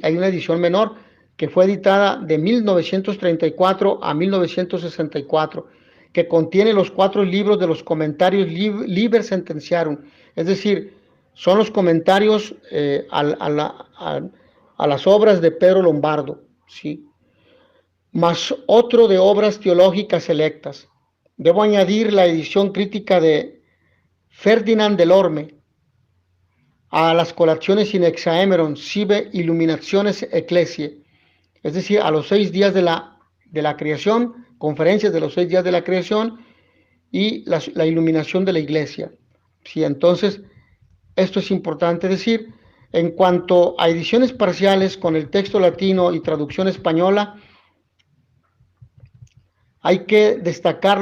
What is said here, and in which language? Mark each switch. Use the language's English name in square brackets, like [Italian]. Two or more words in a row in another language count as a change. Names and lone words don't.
[Spanish] Hay una edición menor que fue editada de 1934 a 1964, que contiene los 4 libros de los comentarios liber sentenciarum, es decir, son los comentarios a las obras de Pedro Lombardo, ¿sí? Más otro de obras teológicas selectas. Debo añadir la edición crítica de Ferdinand Delorme, a las colaciones in hexaemeron sive illuminationes ecclesiae, es decir, a los 6 días de la creación, conferencias de los 6 días de la creación y la iluminación de la iglesia. Sí, entonces, esto es importante decir. En cuanto a ediciones parciales con el texto latino y traducción española, hay que destacar